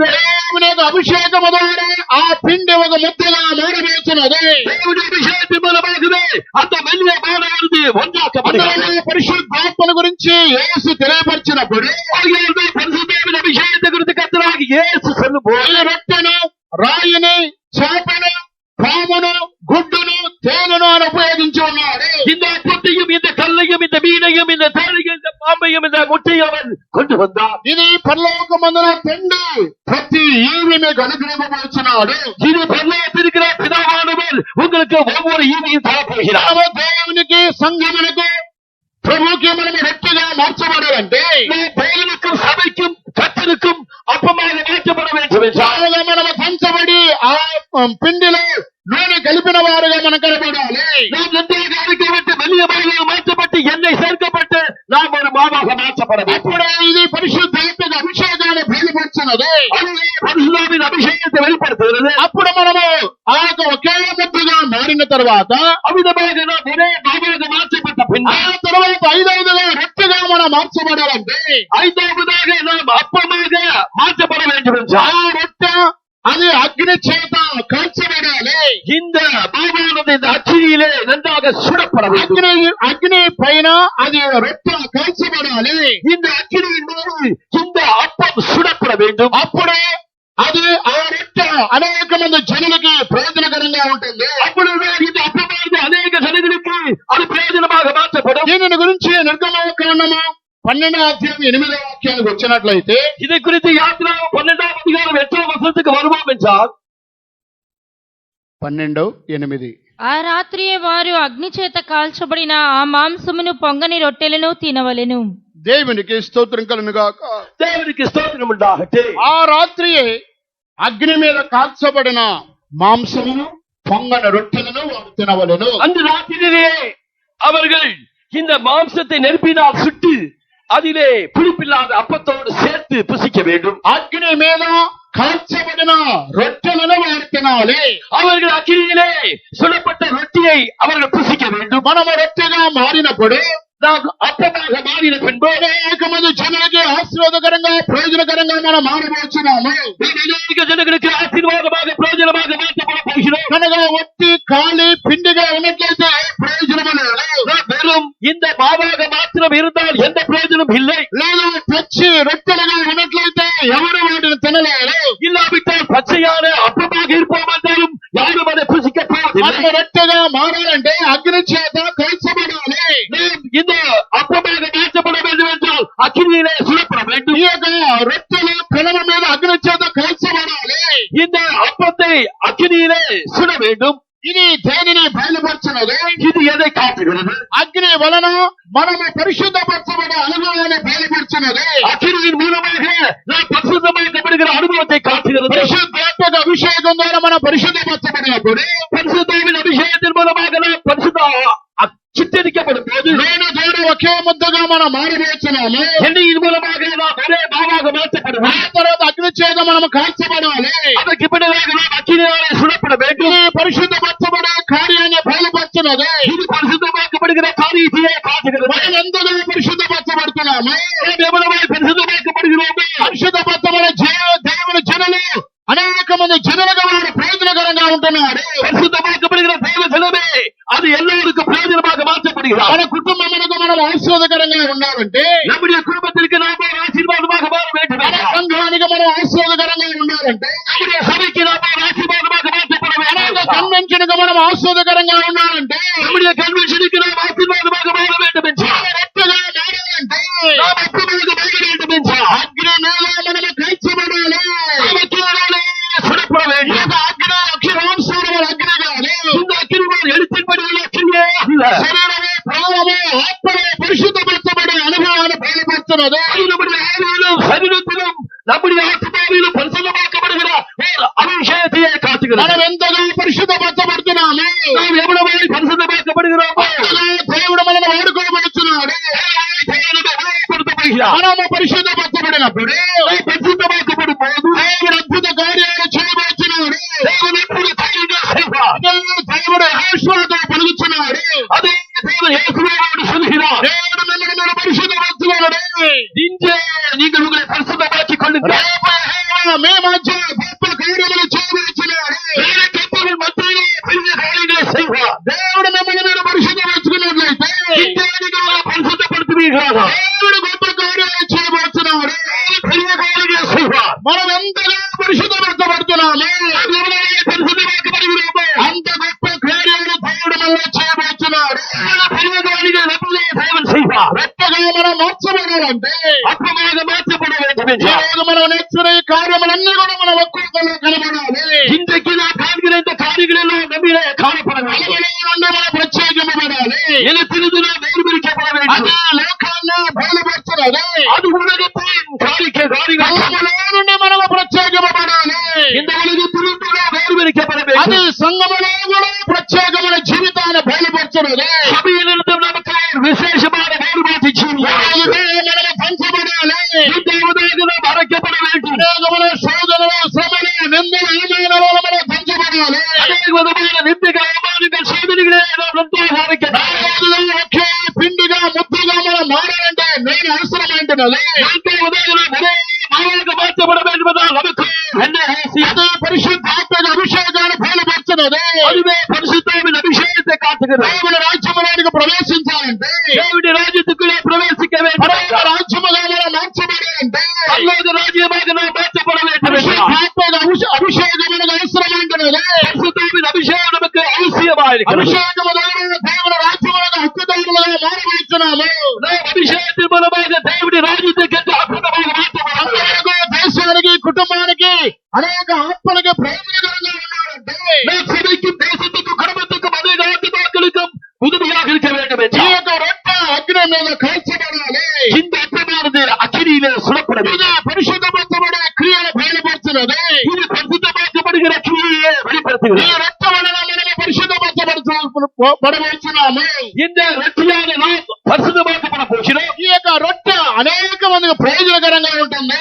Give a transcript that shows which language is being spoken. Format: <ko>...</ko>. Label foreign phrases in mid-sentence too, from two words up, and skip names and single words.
<te>దేవుని యొక్క అభిషేకము ద్వారా ఆ పిండి ఒక ముద్దగా మారవేసినది.</te> <ta>தேவனுடைய அபிஷேகத்தின் மூலமாகவே அந்த மெல்லிய மாவானது ஒன்றாக்கப்படுகிறது.</ta> <te>అందులో పరిశుద్ధాత్మను గురించి యేసు తెలియపరిచినప్పుడు</te> <ta>ஆகையால் பரிசுத்தாவின் அபிஷேகத்தை குறித்து கர்த்தராகிய இயேசு சொல்லும்போது</ta> <te>ఈ రొట్టెను రాయిని చేపను పామును గుడ్డును తేనెను అని ఉపయోగించి ఉన్నాడు.</te> <ta>இந்த அப்பத்தையும் இந்த கல்லையும் இந்த மீனையும் இந்த தேனையும் இந்த பாம்பையும் இந்த முட்டையும் அவன் கொண்டு வந்தான்.</ta> <te>ఇది పరలోకమందున తండ్రి ప్రతి ఈవి మీకు అనుగ్రహించబడుచున్నాడు.</te> <ta>இது பரலோகத்தில் இருக்கிற பிதாவானவர் உங்களுக்கு ஒவ்வொரு ஈவையும் தரப்போகிறார்.</ta> <te>మనము దేవునికి సంఘమునకు ప్రభుకి మనము రొట్టెగా మార్చబడాలంటే</te> <ta>தேவனுக்கும் சபைக்கும் கர்த்தருக்கும் அப்பமாக மாற்றப்பட வேண்டும் என்றால்</ta> <te>చాలా మనము పంచబడి ఆ పిండిలో నూనె కలిపిన వారుగా మనం కనపడాలి.</te> <ta>நாம் நன்றாக அரைக்கப்பட்டு மெல்லிய மாவாக மாற்றப்பட்டு எண்ணெய் சேர்க்கப்பட்டு நாம் ஒரு மாவாக மாற்றப்பட வேண்டும்.</ta> <te>అప్పుడే ఇది పరిశుద్ధాత్మక అభిషేకాన్ని బయలుపరిచినది.</te> <ta>அதுவே பரிசுத்தாவின் அபிஷேகத்தை வெளிப்படுத்துகிறது.</ta> <te>అప్పుడు మనము ఆ యొక్క ఒకే ముద్దగా మారిన తర్వాత</te> <ta>அமிதமாக நாம் ஒரே மாவாக மாற்றப்பட்ட ఆ பின்னர்</ta> <te>తర్వాత ఐదవదిగా రొట్టెగా మనం మార్చబడాలంటే</te> <ta>ஐந்தாவதாக நாம் அப்பமாக மாற்றப்பட வேண்டும் ఆ என்றால்</ta> <te>రొట్టె అది అగ్ని చేత కాల్చబడాలి.</te> <ta>இந்த மாவானது இந்த அக்கினியிலே நன்றாக சுடப்பட வேண்டும்.</ta> <te>అగ్ని పైన అది రొట్టె కాల్చబడాలి.</te> <ta>இந்த அக்கினியின் மீது இந்த அப்பம் சுடப்பட வேண்டும்.</ta> <te>అప్పుడే అది ఆ రొట్టె అనేక మంది జనులకి ప్రయోజనకరంగా ఉంటుంది.</te> <ta>அப்பொழுது இந்த அப்பமானது அநேக ஜனங்களுக்கு அது பிரயோஜனமாக மாற்றப்படும்.</ta> <te>దీనిని గురించి నిర్గమకాండము 12వ అధ్యాయం 8వ వాక్యానికి వచ్చినట్లయితే</te> <ta>இதை குறித்து யாத்ரா 12ஆம் அதிகாரம் 8ஆம் வசனத்துக்கு வருவோம் என்றால் 12:8</ta> <te>ఆ రాత్రియే వారు అగ్ని చేత కాల్చబడిన ఆ మాంసమును పొంగని రొట్టెలను తినవలెను. దేవునికి స్తోత్రం కలుగును గాక.</te> <ta>தேவனுக்கு ஸ்தோத்திரம் உண்டாகட்ടെ.</ta> <te>ఆ రాత్రియే అగ్ని మీద కాల్చబడిన మాంసమును పొంగని రొట్టెలను వారు తినవలెను.</te> <ta>அந்த ராத்திரியிலே அவர்கள் இந்த மாம்சத்தை நெருப்பினால் சுட்டு அதிலே புளிப்பில்லாத அப்பத்தோடு சேர்த்து புசிக்க வேண்டும்.</ta> <te>అగ్ని మీద కాల్చబడిన రొట్టెలను వారు తినాలి.</te> <ta>அவர்கள் அக்கினியிலே சுடப்பட்ட ரொட்டியை அவர்கள் புசிக்க வேண்டும்.</ta> <te>మనము రొట్టెగా మారినప్పుడు</te> <ta>நாம் அப்பமாக மாறின பின்பு</ta> <te>అనేక మంది జనులకి ఆశీర్వాదకరంగా ప్రయోజనకరంగా మనం మారబోచున్నాము.</te> <ta>அநேக ஜனங்களுக்கு ஆசீர்வாதமாக பிரயோஜனமாக மாற்றப்பட போகிறோம்.</ta> <te>కనుక ఒట్టి ఖాళీ పిండిగా ఉన్నట్లయితే ప్రయోజనము లేదు.</te> <ta>வெறும் இந்த மாவாக மாத்திரம் இருந்தால் எந்த பிரயோஜனம் இல்லை.</ta> <te>లేదా పచ్చి రొట్టెలుగా ఉన్నట్లయితే ఎవరు వాటిని తినలేరు.</te> <ta>பச்சையான அப்பமாக இருப்போம் என்றாலும் யாரும் அதை புசிக்க</ta> <te>అది</te> <ta>போவதில்லை.</ta> <te>రొట్టెగా మారాలంటే అగ్ని చేత కాల్చబడాలి.</te> <ta>நாம் இந்த அப்பமாக மாற்றப்பட வேண்டும் என்றால் அக்கினியிலே சுடப்பட வேண்டும்.</ta> <te>ఈ యొక్క రొట్టెలు పెనల మీద అగ్ని చేత కాల్చబడాలి.</te> <ta>இந்த அப்பத்தை அக்கினியிலே சுட வேண்டும்.</ta> <te>ఇది దేనిని బయలుపరచున్నది?</te> <ta>இது எதை காட்டுகிறது?</ta> <te>అగ్ని వలన మనము పరిశుద్ధపరచబడే అనుభవాన్ని బయలుపరచున్నది.</te> <ta>அக்கினியின் மூலமாக நாம் பரிசுத்தமாக்கப்படுகிற அனுபவத்தை காட்டுகிறது.</ta> <te>పరిశుద్ధాత్మక అభిషేకం ద్వారా మనం పరిశుద్ధపరచబడినప్పుడు</te> <ta>பரிசுத்தாவின் அபிஷேகத்தின் மூலமாக நாம் பரிசுத்த சித்தரிக்கப்படும் போது</ta> <te>నేను దేవుడు ఒకే ముద్దగా మనం మారివేస్తున్నాము.</te> <ta>எண்ணெயின் மூலமாக நாம் ஒரே பாவாக ఆ மாற்றப்படுவோம்.</ta> <te>తర్వాత అగ్ని చేత మనం కాల్చబడాలి.</te> <ta>அதற்கு பின்னதாக நாம் அக்கினியாலே சுடப்பட வேண்டும்.</ta> <te>ఇది పరిశుద్ధపరచబడే కార్యాన్ని బయలుపరచున్నది.</te> <ta>இது பரிசுத்தமாக்கப்படுகிற காரியத்தையே காட்டுகிறது.</ta> <te>మనం ఎంతగా పరిశుద్ధపరచబడుతున్నాము?</te> <ta>நாம் எவ்வளவாய் பரிசுத்தமாக்கப்படுகிறோமோ</ta> <te>పరిశుద్ధపరచబడే దేవుని జనులు అనేక మంది జనులుగా వాడు ప్రయోజనకరంగా ఉంటున్నాడు.</te> <ta>பரிசுத்தமாக்கப்படுகிற தேவ ஜனமே அது எல்லோருக்கும் பிரயோஜனமாக மாற்றப்படுகிறார்.</ta> <te>మన కుటుంబములకు మనం ఆశీర్వాదకరంగా ఉండాలంటే,</te> <ta>நம்முடைய குடும்பத்திற்கு நாம் ஒரு ஆசீர்வாதமாக மாற வேண்டும்</ta> <te>మన</te> <ta>என்றால்,</ta> <te>సంఘానికి మనం ఆశీర్వాదకరంగా ఉండాలంటే,</te> <ta>நம்முடைய சபைக்கு நாம் ஒரு ஆசீர்வாதமாக மாற்றப்பட வேண்டும்</ta> <te>అనేక</te> <ta>என்றால்,</ta> <te>కన్వెన్షన్ కు మనం ఆశీర్వాదకరంగా ఉండాలంటే,</te> <ta>நம்முடைய கன்வென்ஷனுக்கு நாம் ஆசீர்வாதமாக மாற வேண்டும் என்றால்,</ta> <te>రెట్టగా మారాలంటే,</te> <ta>நாம் அப்பமாக மாற வேண்டும் என்றால்,</ta> <te>అగ్ని మీద మనము కాల్చబడాలి.</te> <ta>அக்கினியாலே சுடப்பட</ta> <te>ఈ</te> <ta>வேண்டும்.</ta> <te>యొక్క అగ్ని అగ్నివాంశముల అగ్ని కాదు.</te> <ta>இந்த அக்கினிவான் எழுத்தின்படி உள்ள அக்கினியே அல்ல.</ta> <te>శరీరము, ప్రాణము, ఆత్మలో పరిశుద్ధపరచబడే అనుభవాన్ని బయలుపరుస్తున్నది.</te> <ta>அது நம்முடைய ஆவியிலும் சரீரத்திலும் நம்முடைய ஆத்மாவிலும் பரிசுத்தமாக்கப்படுகிற ஒரு அபிஷேகத்தையே</ta> <te>మనం</te> <ta>காட்டுகிறது.</ta> <te>ఎంతగా పరిశుద్ధపరచబడుతున్నాము,</te> <ta>நாம் எவ்வளவு பரிசுத்தமாக்கப்படுகிறோமோ</ta> <te>అంతగా దేవుడు మనల్ని వాడుకోబడుతున్నాడు.</te> <ta>தேவனுடைய உபயோகப்படுத்தப்படுகிறார்.</ta> <te>మనము పరిశుద్ధపరచబడినప్పుడు</te> <ta>நாம் பரிசுத்தமாக்கப்படும் போது</ta> <te>దేవుడు అద్భుత కార్యాలు చేయబడుతున్నాడు.</te> <ta>தேவன் அற்புத காரியங்களை செய்வார்.</ta> <te>దేవుడు యెహోషువతో పలుకుతున్నాడు.</te> <ta>அதை தேவன் இயேசுவோடு சொல்கிறார்.</ta> <te>దేవుడు మిమ్మల్ని మీరు పరిశుద్ధపరచుకోవాలని,</te> <ta>இங்கே நீங்கள் உங்களை பரிசுத்தமாக்கிக் கொள்ளுங்கள்.</ta> <te>మీ మధ్య గొప్ప కార్యములు చేయబడుతున్నాడు.</te> <ta>வேறு கற்பர்கள் மத்தியிலே பெரிய காரியங்களை செய்வார்.</ta> <te>దేవుడు మిమ్మల్ని మీరు పరిశుద్ధపరచుకున్నట్లయితే</te> <ta>இங்கே நீங்கள் உங்களை பரிசுத்தப்படுத்துவீர்களாக</ta> <te>దేవుడు గొప్ప కార్యాలు చేయబడుతున్నాడు.</te> <ta>பெரிய காரியங்களை செய்வார்.</ta> <te>మనం ఎంతగా పరిశుద్ధపరచబడుతున్నాము,</te> <ta>நாம் எவ்வளவு பரிசுத்தமாக்கப்படுகிறோமோ</ta> <te>అంత గొప్ప కార్యాలు దేవుడు మనలో చేయబడుతున్నాడు.</te> <ta>பெரிய காரியங்களை நம்முடைய தேவன் செய்வார்.</ta> <te>గొప్పగా మనం మార్చబడాలంటే,</te> <ta>அப்பமாக மாற்றப்பட வேண்டும்</ta> <te>ఈ</te> <ta>என்றால்,</ta> <te>రోజు మనం నేర్చుకునే ఈ కార్యములన్నీ కూడా మన ఒక్కొక్కరు కనబడాలి.</te> <ta>இன்றைக்கு நாம் காண்கிற இந்த காரியங்கள் எல்லாம் நம்மிலே காணப்பட வேண்டும்.</ta> <te>మనలో నుండి మనం ప్రత్యేకింపబడాలి.</te> <ta>இனத்திலிருந்து நாம் வேறுபிரிக்கப்பட வேண்டும்.</ta> <te>అది లోకాన్ని బయలుపరుచున్నది.</te> <ta>அது உலகத்தின் காரியங்கள்</ta> <te>మనలో నుండి మనము ప్రత్యేకింపబడాలి.</te> <ta>இந்த உலகத்திலிருந்து நாம் வேறுபிரிக்கப்பட</ta> <te>అది</te> <ta>வேண்டும்.</ta> <te>సంఘములో కూడా ప్రత్యేకమైన జీవితాన్ని బయలుపరుచున్నది.</te> <ta>சபையிலிருந்து நமக்கு ஒரு விசேஷமான வேறுபாட்டு ஜீவியம்.</ta> <te>అలాగే మనము పంచబడాలి.</te> <ta>இரண்டாவதாக நாம் அழைக்கப்பட வேண்டும்.</ta> <te>అనేకమైన శోధనలు, శ్రమలు, నిందలు, అవమానాలలో మనం పంచబడాలి.</te> <ta>அநேக விதமான நிந்தைகள், அவமானங்கள், சோதனைகளை நாம் நன்றாக அழைக்கப்பட வேண்டும்.</ta> <te>ఒకే పిండిగా ముద్దగా మనం మారాలంటే నేను అవసరమైంటున్నది.</te> <ta>நான்காவதாக நாம் ஒரே மாவாக மாற்றப்பட வேண்டும் என்றால் நமக்கு என்ன அவசியம்?</ta> <te>అది పరిశుద్ధాత్మక అభిషేకాన్ని బయలుపరుచున్నది.</te> <ta>அதுவே பரிசுத்தாவின் அபிஷேகத்தை காட்டுகிறது.</ta> <te>దేవుని రాజ్యములోనికి ప్రవేశించాలంటే,</te> <ta>தேவனுடைய ராஜ்யத்துக்குள்ளே பிரவேசிக்க வேண்டும்</ta> <te>పరలోక</te> <ta>என்றால்,</ta> <te>రాజ్యముగా మనం మార్చబడాలంటే,</te> <ta>பரலோக ராஜ்யமாக நாம் மாற்றப்பட வேண்டும் என்றால்,</ta> <te>పరిశుద్ధాత్మక అభిషేకం మనకు అవసరమైంటున్నది.</te> <ta>பரிசுத்தாவின் அபிஷேகம் நமக்கு அவசியமாயிருக்கிறது.</ta> <te>అభిషేకము ద్వారా దేవుని రాజ్యములకు హక్కుదారులుగా మారబడుతున్నాము.</te> <ta>நாம் அபிஷேகத்தின் மூலமாக தேவனுடைய ராஜ்யத்துக்கு அற்புதமாக மாற்றப்பட வேண்டும்.</ta> <te>అనేక దేశానికి, కుటుంబానికి, అనేక ఆత్మలకి ప్రయోజనకరంగా ఉండాలంటే,</te> <ta>நாம் சபைக்கும் தேசத்துக்கும் குடும்பத்துக்கும் அநேக ஆத்துமாக்களுக்கும் உதவியாக இருக்க வேண்டும்</ta> <te>ఈ</te> <ta>என்றால்,</ta> <te>యొక్క రొట్టె అగ్ని మీద కాల్చబడాలి.</te> <ta>இந்த அற்பமானது அக்கினியிலே சுடப்பட</ta> <te>ఇది</te> <ta>வேண்டும்.</ta> <te>పరిశుద్ధపరచబడే క్రియను బయలుపరుచున్నది.</te> <ta>இது பரிசுத்தமாக்கப்படுகிற கிரியையை</ta> <te>ఈ</te> <ta>வெளிப்படுத்துகிறது.</ta> <te>రొట్టె వలన మనము పరిశుద్ధపరచబడుతున్నాము.</te> <ta>இந்த ரொட்டியான நாம் பரிசுத்தமாக்கப்பட போகிறோம்.</ta> <te>ఈ యొక్క రొట్టె అనేక మందికి ప్రయోజనకరంగా ఉంటుంది.</te>